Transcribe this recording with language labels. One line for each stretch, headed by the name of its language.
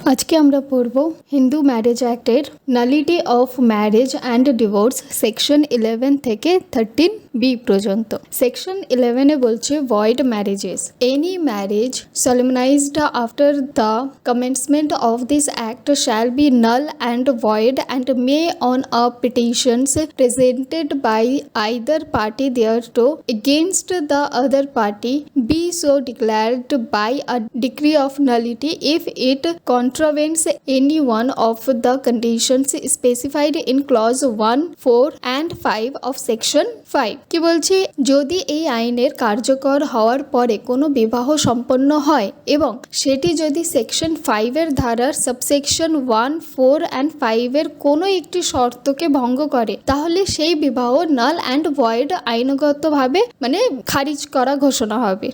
Bangla: আজকে আমরা পড়ব Hindu marriage অ্যাক্টের nullity of marriage and divorce section 11 থেকে 13 বি পর্যন্ত। সেকশন 11 বলছে void marriages.
English: Any marriage solemnized after the commencement of this act shall be null and void and may on a petitions presented by either party thereto against the other party be so declared by a decree of nullity if it contravenes any one of the conditions specified in clause 1, 4 and 5 of section 5।
Bangla: কি বলছি, যদি এই আইনের কার্যকর হওয়ার পরে কোনো বিবাহ সম্পন্ন হয় এবং সেটি যদি সেকশন 5 এর ধারার সাবসেকশন 1, 4 and 5 এর কোনো একটি শর্তকে ভঙ্গ করে তাহলে সেই বিবাহ নাল অ্যান্ড ভয়েড আইনগতভাবে খারিজ করা ঘোষণা হবে।